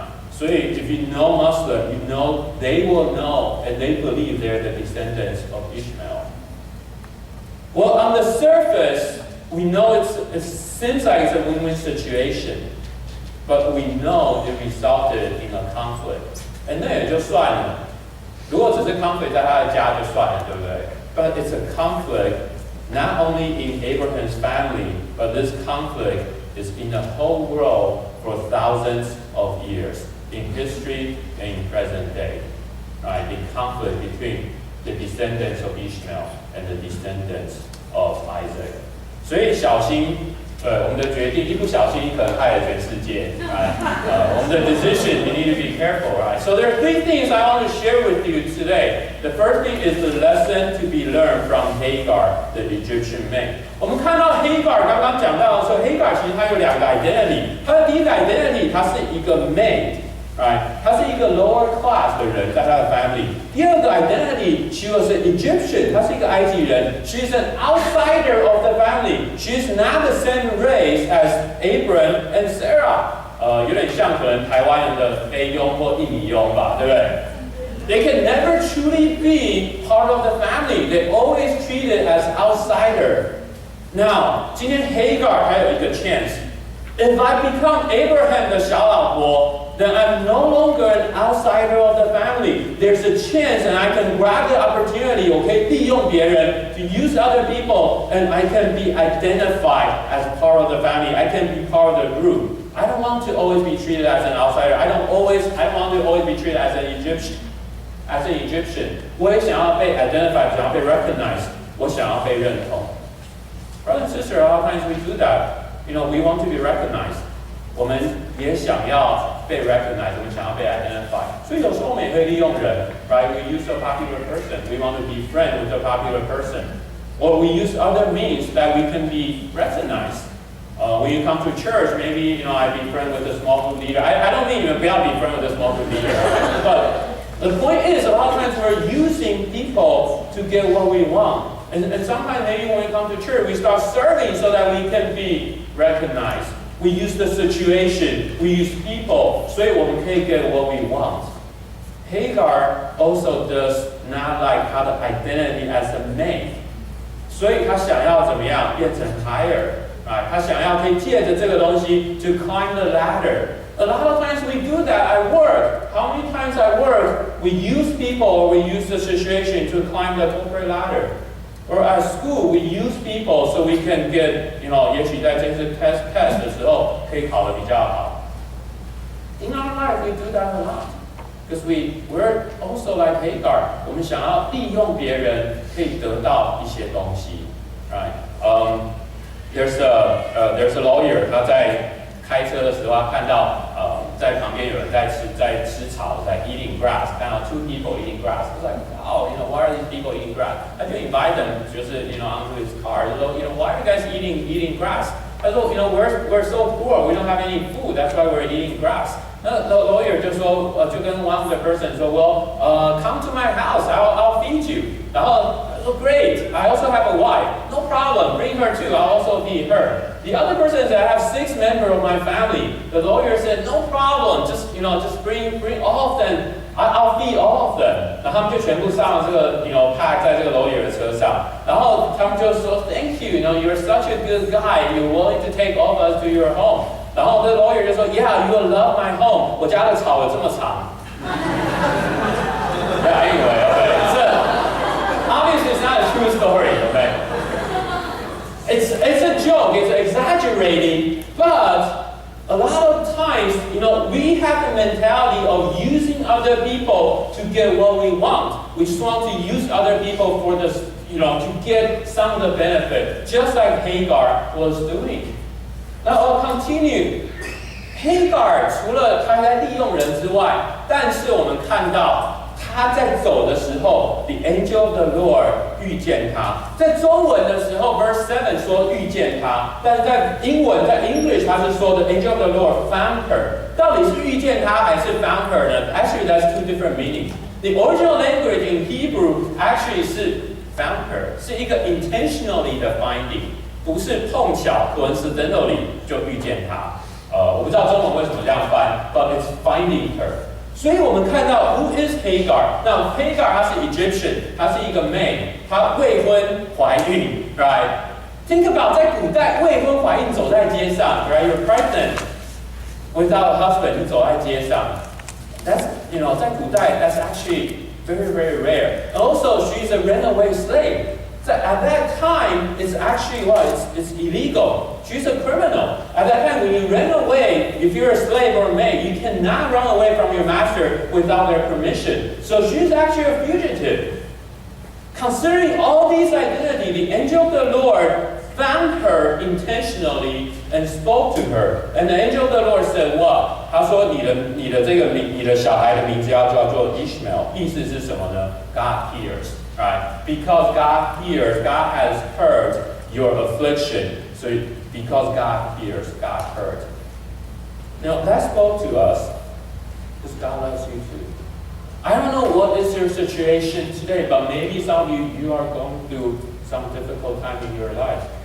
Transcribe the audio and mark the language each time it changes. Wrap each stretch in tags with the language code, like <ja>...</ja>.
<en>所以 if you know Muslim, you know they will know and they believe they're the descendants of Ishmael. Well, on the surface, we know it seems like it's a win-win situation, but we know it resulted in a conflict.</en> <zh>And 那也就算了，如果只是 conflict 在他的家就算了，对不对？</zh> <en>But it's a conflict not only in Abraham's family, but this conflict is in the whole world for thousands of years, in history and in present day. Right? The conflict between the descendants of Ishmael and the descendants of Isaac.</en> <zh>所以小心，我们的决定一不小心可能害了全世界。</zh> <en>Right?</en> <zh>我们的</zh> <en>decision, we need to be careful, right? So there are three things I want to share with you today. The first thing is the lesson to be learned from Hagar, the Egyptian maid.</en> <zh>我们看到 Hagar 刚刚讲到说 Hagar 其实它有两个 identity。它的第一个 identity， 它是一个 maid。Right? 她是一个 lower class 的人，在她的 family。第二个 identity,</zh> <en>she was an Egyptian，</en> <zh>她是一个埃及人。</zh> <en>She is an outsider of the family. She is not the same race as Abraham and Sarah。</en> <zh>有点像可能台湾人的菲佣或印尼佣吧，对不对？</zh> <en>They can never truly be part of the family. They always treated as outsider. Now,</en> <zh>今天 Hagar 还有一个</zh> <en>chance. If I become Abraham</en> <zh>的小老婆。</zh> <en>then I'm no longer an outsider of the family. There's a chance and I can grab the opportunity, okay,</en> <zh>利用别人</zh> <en>to use other people and I can be identified as part of the family. I can be part of the group. I don't want to always be treated as an outsider. I don't want to always be treated as an Egyptian. As an Egyptian.</en> <zh>我也想要被 identified, 想要被 recognized. 我想要被认同.</zh> <en>Brothers and sisters, a lot of times we do that. You know, we want to be recognized.</en> <zh>我们也想要被 recognize， 我们想要被 identify， 所以有时候我们也会利用人 ，right?</zh> <en>We use a popular person, we want to be friends with a popular person, or we use other means that we can be recognized. When you come to church, maybe I be friends with a small group leader. I don't mean you be friends with a small group leader, but the point is, a lot of times we're using people to get what we want, and sometimes maybe when we come to church, we start serving so that we can be recognized. We use the situation, we use people,</en> <zh>所以我们可以</zh> <en>get what we want. Hagar also does not like</en> <zh>她的</zh> <en>identity as a maid.</en> <zh>所以她想要怎么样变成 higher, right? 她想要可以借着这个东西</zh> <en>to climb the ladder. A lot of times we do that at work. How many times at work we use people or we use the situation to climb the corporate ladder? Or at school, we use people so we can get,</en> <zh>也许在这次 test 的时候可以考得比较好。</zh> <en>In our life, we do that a lot. Because we're also like Hagar.</en> <zh>我们想要利用别人可以得到一些东西。</zh> <en>Right? There's a lawyer.</en> <zh>他在开车的时候，他看到在旁边有人在吃草，在 eating grass， 看到</zh> <en>two people eating grass， he's like, oh, why are these people eating grass?</en> <zh>他就</zh> <en>invite them，</en> <zh>就是</zh> <en>onto his car，</en> <zh>就说</zh> <en>why are you guys eating grass? 他说we're so poor, we don't have any food, that's why we're eating grass. 那 the lawyer</en> <zh>就说就跟</zh> <en>one of the person 说 well, come to my house, I'll feed you. 然后oh, great, I also have a wife. No problem, bring her too, I'll also feed her. The other person said, I have 6 members of my family. The lawyer said, no problem, just bring all of them. I'll feed all of them.</en> <zh>然后他们就全部上了这个pack 在这个 lawyer 的车上。然后他们就说</zh> <en>Thank you, you're such a good guy. You're willing to take all of us to your home.</en> <zh>然后这</zh> <en>lawyer</en> <zh>就说</zh> <en>Yeah, you will love my home.</en> <zh>我家的草有这么长。</zh> <en>Yeah, anyway, okay. Obviously, it's not a true story, okay? It's a joke, it's exaggerating, but a lot of times, we have the mentality of using other people to get what we want. We just want to use other people for this, to get some of the benefit, just like Hagar was doing. Now I'll continue.</en> <zh>Hagar 除了她在利用人之外，但是我们看到。他在走的时候 ，</zh> <en>the angel of the Lord</en> <zh>遇见他。在中文的时候 ，verse 7 说遇见他，但是在英文，在 English 他是说</zh> <en>the angel of the Lord found her。</en> <zh>到底是遇见他还是</zh> <en>found her 呢 ？Actually, that's 2 different meanings. The original language in Hebrew actually 是 found her， 是一个 intentionally 的 finding，</en> <zh>不是碰巧</zh> <en>coincidentally</en> <zh>就遇见他。我不知道中文为什么这样翻 ，</zh> <en>but it's finding her。</en> <zh>所以我们看到</zh> <en>Who is Hagar？</en> <zh>那 Hagar 她是 Egyptian， 她是一个 maid， 她未婚怀孕 ，right？</zh> <en>Think about</en> <zh>在古代未婚怀孕走在街上 ，right？</zh> <en>You're pregnant without a husband，</en> <zh>你走在街上</zh> <en>，that's</en> <zh>在古代</zh> <en>that's actually very very rare. Also, she's a runaway slave. At that time, it's actually what? It's illegal. She's a criminal. At that time, when you ran away, if you're a slave or a maid, you cannot run away from your master without their permission. So she's actually a fugitive. Considering all these identities, the angel of the Lord found her intentionally and spoke to her. And the angel of the Lord said, "What?"</en> <zh>他说：“你的小孩的名字要叫做 Ishmael。意思是什么呢</zh> <en>？God hears, right? Because God hears, God has heard your affliction. So because God hears, God heard. Now that spoke to us because God loves you too. I don't know what is your situation today, but maybe some of you are going through some difficult time in your life.</en>